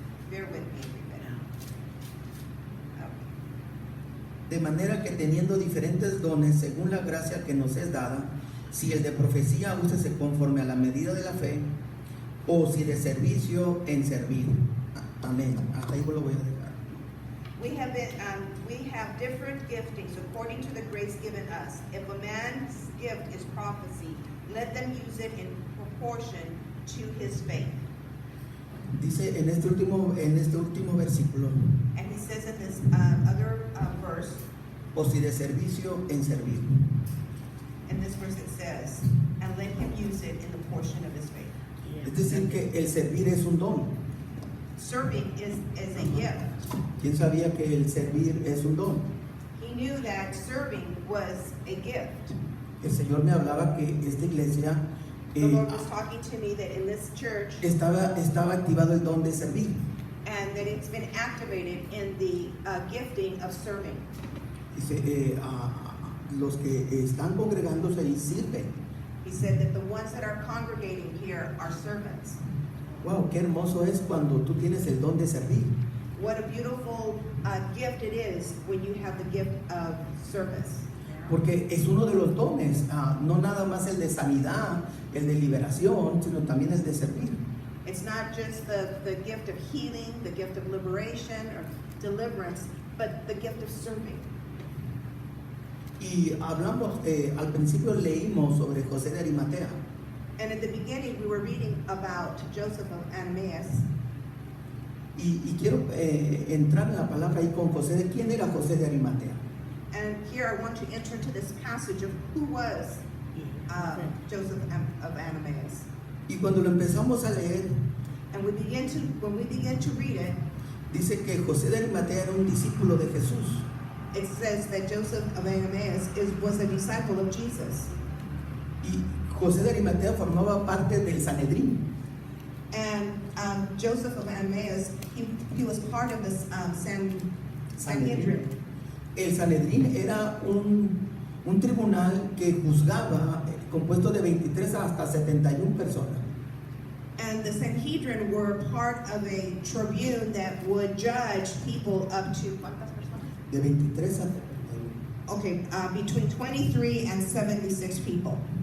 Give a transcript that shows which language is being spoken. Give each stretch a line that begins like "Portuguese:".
English: Bear with me, everybody.
Spanish: De manera que teniendo diferentes dones según la gracia que nos es dada, si el de profecía úsese conforme a la medida de la fe, o si de servicio en servir. Amén. Hasta ahí lo voy a dejar.
English: We have different giftings according to the grace given us. If a man's gift is prophecy, let them use it in proportion to his faith.
Spanish: Dice en este último versículo,
English: And he says in this other verse,
Spanish: o si de servicio en servir.
English: in this verse it says, and let him use it in the portion of his faith.
Spanish: Es decir, que el servir es un don.
English: Serving is a gift.
Spanish: ¿Quién sabía que el servir es un don?
English: He knew that serving was a gift.
Spanish: El Señor me hablaba que esta iglesia
English: The Lord was talking to me that in this church,
Spanish: estaba activado el don de servir.
English: and that it's been activated in the gifting of serving.
Spanish: Dice, los que están congregándose ahí sirven.
English: He said that the ones that are congregating here are servants.
Spanish: Wow, qué hermoso es cuando tú tienes el don de servir.
English: What a beautiful gift it is when you have the gift of service.
Spanish: Porque es uno de los dones, no nada más el de sanidad, el de liberación, sino también el de servir.
English: It's not just the gift of healing, the gift of liberation or deliverance, but the gift of serving.
Spanish: Y hablamos, al principio leímos sobre José de Arimatea.
English: And at the beginning, we were reading about Joseph of Arimathea.
Spanish: Y quiero entrar en la palabra ahí con José. ¿De quién era José de Arimatea?
English: And here I want to enter into this passage of who was Joseph of Arimathea.
Spanish: Y cuando lo empezamos a leer,
English: And when we begin to read it,
Spanish: dice que José de Arimatea era un discípulo de Jesús.
English: it says that Joseph of Arimathea was a disciple of Jesus.
Spanish: Y José de Arimatea formaba parte del Sanedrín.
English: And Joseph of Arimathea, he was part of the Sanhedrin.
Spanish: El Sanedrín era un tribunal que juzgaba, compuesto de 23 hasta 71 personas.
English: And the Sanhedrin were part of a tribune that would judge people up to,
Spanish: ¿cuántas personas? De 23 a 71.
English: Okay, between 23 and 76 people.